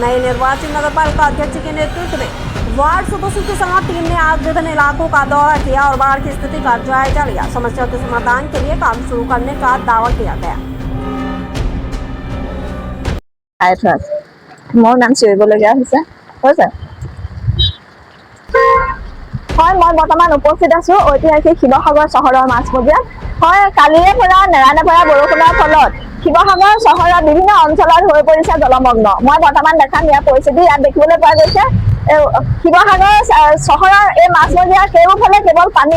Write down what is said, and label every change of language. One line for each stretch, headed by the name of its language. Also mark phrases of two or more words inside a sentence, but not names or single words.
Hindi: नए निर्वाचित नगर पालिका अध्यक्ष के नेतृत्व में वार्ड सदस्यों के साथ टीम ने आज विभिन्न इलाकों का दौरा किया और बाढ़ की स्थिति का जायजा लिया। समस्या के समाधान के लिए काम शुरू करने का दावा किया गया।
Assamese: মোৰ নাম चिरिबलगिया হৈছে হয় মই বৰ্তমান উপস্থিত আছো ঐতিহাসিক শিৱসাগৰ চহৰৰ মাজমজিয়াত। হয়, কালিৰে পৰা নেৰানেপেৰা বৰষুণৰ ফলত শিৱসাগৰ চহৰৰ বিভিন্ন অঞ্চলত হৈ পৰিছে জলমগ্ন। মই বৰ্তমান দেখাম ইয়াৰ পৰিস্থিতি। ইয়াত দেখিবলৈ পোৱা গৈছে শিৱসাগৰ চহৰৰ এই মাজমজিয়াৰ কেউফালে কেৱল পানী।